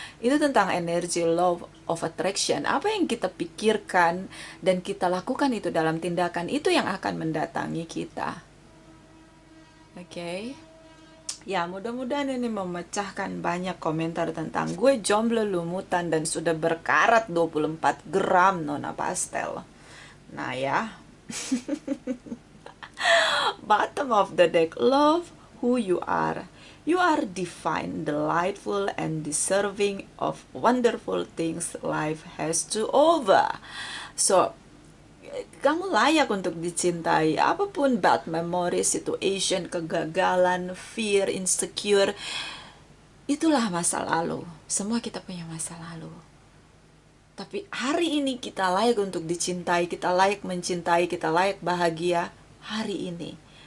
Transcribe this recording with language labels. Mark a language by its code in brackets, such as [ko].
[id] Itu tentang energi law of attraction. Apa yang kita pikirkan dan kita lakukan itu dalam tindakan, itu yang akan mendatangi kita. Oke. Ya, mudah-mudahan ini memecahkan banyak komentar tentang gue jomblo lumutan dan sudah berkarat 24 gram Nona Pastel. Nah ya. [en] Bottom of the deck, love who you are. You are divine, delightful, and deserving of wonderful things life has to offer. [id] So, kamu layak untuk dicintai. Apapun bad memory, situation, kegagalan, fear, insecure, itulah masa lalu. Semua kita punya masa lalu. Tapi hari ini kita layak untuk dicintai, kita layak mencintai, kita layak bahagia hari ini.